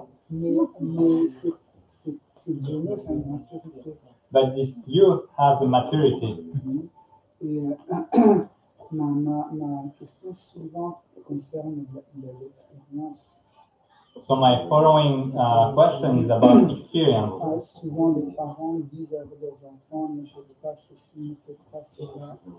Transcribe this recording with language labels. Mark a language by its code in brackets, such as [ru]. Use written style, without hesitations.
[fr] Mais cette jeunesse a une maturité. [en] But this youth has a maturity. [fr] Et ma question suivante concerne l'expérience. [en] So my following question is about experience. [fr] Souvent, les parents disent à leurs enfants, ne faites pas ceci, ne faites pas cela.